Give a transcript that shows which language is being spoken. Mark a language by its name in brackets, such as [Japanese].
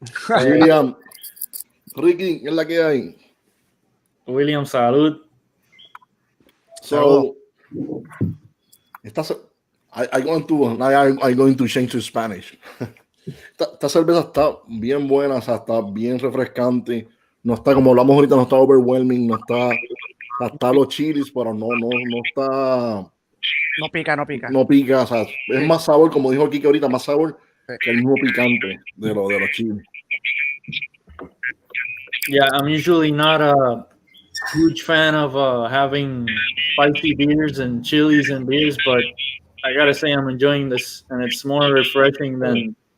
[Spanish] William, Ricky, ¿qué es la que hay? William, salud. [English] So, I'm going to change to Spanish. [Spanish] Esta cerveza está bien buena, o sea, está bien refrescante. No está, como hablamos ahorita, no está overwhelming, no está los chilis, pero no está. No pica. No pica, o sea, es más sabor, como dijo Kike ahorita, más sabor que el mismo picante de los chilis. [English] Yeah, I'm usually not a huge fan of having spicy beers and chilies and beers, but I gotta say I'm enjoying this, and it's more refreshing than.